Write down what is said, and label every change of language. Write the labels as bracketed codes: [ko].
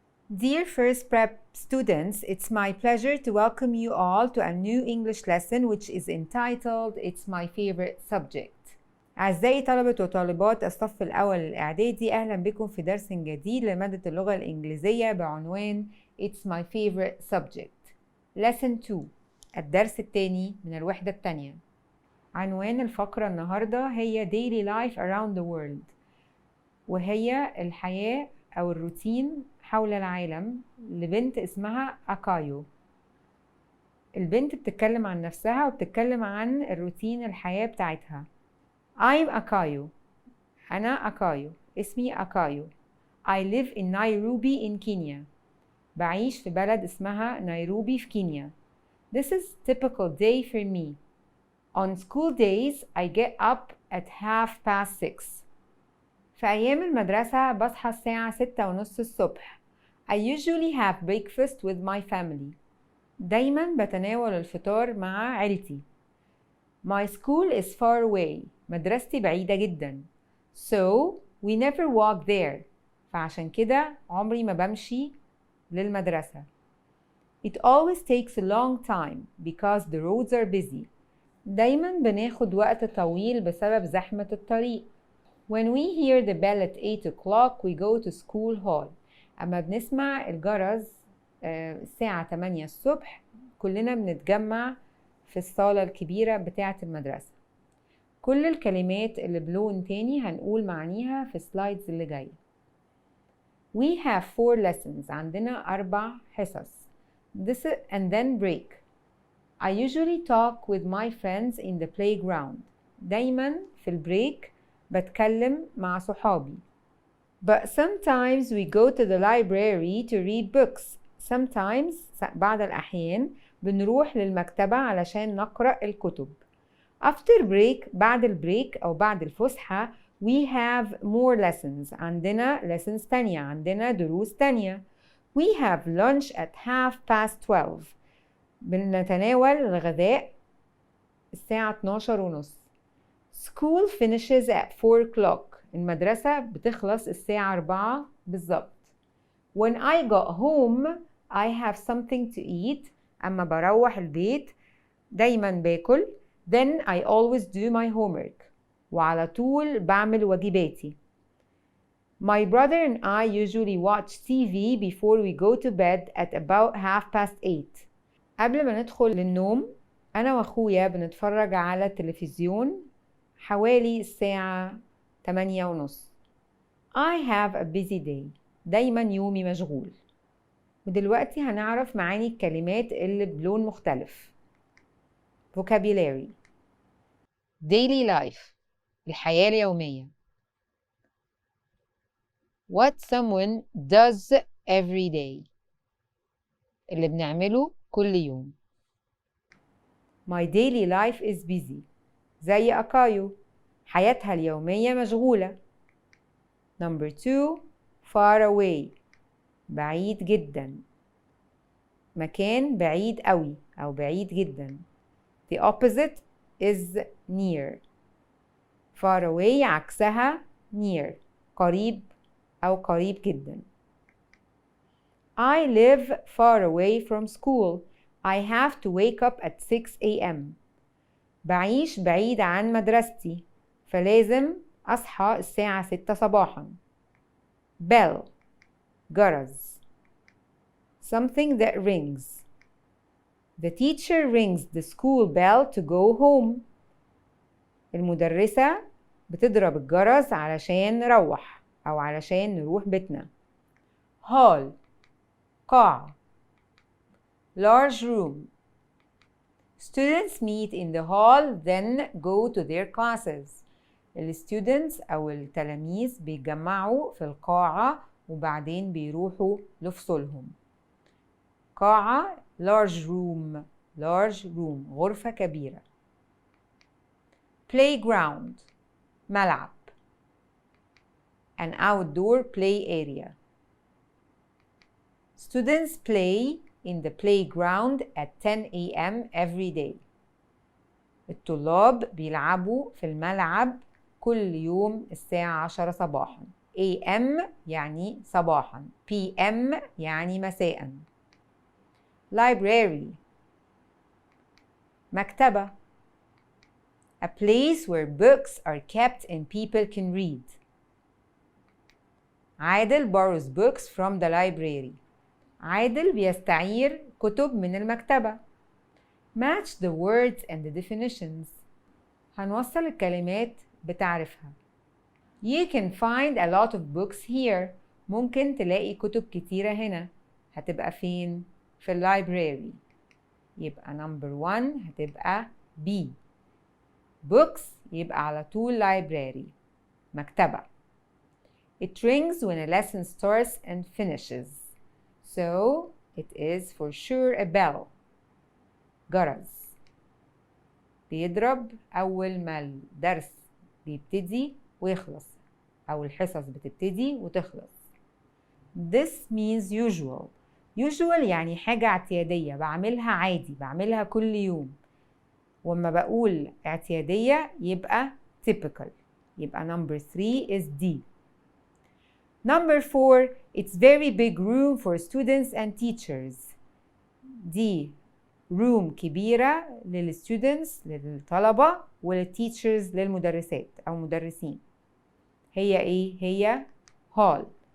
[en] Dear first prep students, it's my pleasure to welcome you all to a new English lesson which is entitled It's My Favorite Subject. [ar] أعزائي طلبة وطالبات الصف الأول الإعدادي، أهلا بكم في درس جديد لمادة اللغة الإنجليزية بعنوان It's My Favorite Subject. Lesson 2، الدرس الثاني من الوحدة الثانية. عنوان الفقرة النهاردة هي Daily Life Around the World، وهي الحياة أو الروتين حول العالم لبنت اسمها أكايو. البنت بتتكلم عن نفسها وبتتكلم عن الروتين الحياة بتاعتها. I'm أكايو، أنا أكايو، اسمي أكايو. [en] I live in Nairobi in Kenya، [ar] بعيش في بلد اسمها نيروبي في كينيا. [en] This is typical day for me. On school days I get up at 6:30. [ar] في أيام المدرسة بصحى الساعة 6:30 الصبح. [en] I usually have breakfast with my family. [ar] دايما بتناول الفطار مع عيلتي. [en] My school is far away. [ar] مدرستي بعيدة جدا. [en] So we never walk there. [ar] فعشان كده عمري ما بمشي للمدرسة. [en] It always takes a long time because the roads are busy. [ar] دايما بناخد وقت طويل بسبب زحمة الطريق. [en] When we hear the bell at 8 o'clock we go to school hall. [ar] أما بنسمع الجرس الساعة 8 الصبح كلنا بنتجمع في الصالة الكبيرة بتاعة المدرسة. كل الكلمات اللي بلون تاني هنقول معانيها في السلايدز اللي جاية. [en] We have 4 lessons. [ar] عندنا 4 حصص. [en] And then break. I usually talk with my friends in the playground. [ar] دايما في البريك بتكلم مع صحابي. [en] But sometimes we go to the library to read books. [ar] Sometimes بعض الأحيان بنروح للمكتبة علشان نقرأ الكتب. [en] After break، [ar] بعد البريك أو بعد الفسحة [en] we have more lessons. [ar] عندنا lessons تانية، عندنا دروس تانية. [en] We have lunch at 12:30. [ar] بنتناول الغداء الساعة 12:30. [en] School finishes at 4 o'clock. [ar] المدرسة بتخلص الساعة 4 بالظبط. [en] When I got home I have something to eat. [ar] أما بروح البيت دايما باكل. [en] Then I always do my homework. [ar] وعلى طول بعمل واجباتي. [en] My brother and I usually watch TV before we go to bed at about 8:30. [ar] قبل ما ندخل للنوم أنا وأخويا بنتفرج على التلفزيون حوالي الساعة 8:30. [en] I have a busy day. [ar] دايما يومي مشغول. ودلوقتي هنعرف معاني الكلمات اللي بلون مختلف. Vocabulary. [en] Daily life، الحياة اليومية. What someone does every day، [ar] اللي بنعمله كل يوم. [en] My daily life is busy. [ar] زي أكايو، حياتها اليومية مشغولة. Number 2، far away، بعيد جدا، مكان بعيد قوي أو بعيد جدا. [en] The opposite is near. [ar] far away عكسها near، قريب أو قريب جدا. [en] I live far away from school. I have to wake up at 6 a.m. [ar] بعيش بعيد عن مدرستي فلازم أصحى الساعة 6 صباحا. [en] Bell، جرس. Something that rings. The teacher rings the school bell to go home. [ar] المدرسة بتضرب الجرس علشان نروح أو علشان نروح بيتنا. [en] Hall، قاعة. Large room. Students meet in the hall then go to their classes. [ar] الستودنتس أو التلاميذ بيتجمعوا في القاعة وبعدين بيروحوا لفصولهم. [en] قاعة large room. large room، غرفة كبيرة. Playground، ملعب. An outdoor play area. Students play in the playground at 10 a.m. every day. [ar] الطلاب بيلعبوا في الملعب كل يوم الساعة 10 صباحا. AM يعني صباحا، PM يعني مساء. [en] library مكتبة. a place where books are kept and people can read. عادل borrows books from the library. [ar] عادل بيستعير كتب من المكتبة. [en] match the words and the definitions. [ar] هنوصل الكلمات بتعرفها. [en] You can find a lot of books here. [ar] ممكن تلاقي كتب كتيرة هنا. هتبقى فين؟ في اللايبراري. يبقى number 1 هتبقى B. books يبقى على طول library، مكتبة. [en] It rings when a lesson starts and finishes. So it is for sure a bell. جرس. [ar] بيضرب أول ما الدرس بيبتدي ويخلص، أو الحصص بتبتدي وتخلص. [en] This means usual. [ar] usual يعني حاجة اعتيادية، بعملها عادي، بعملها كل يوم. وما بقول اعتيادية يبقى typical. [en] يبقى number 3 is D. number 4 it's very big room for students and teachers. [ar] دي room كبيرة للستودنتس للطلبة وللتيتشرز للمدرسات أو مدرسين. هي إيه؟ هي hall.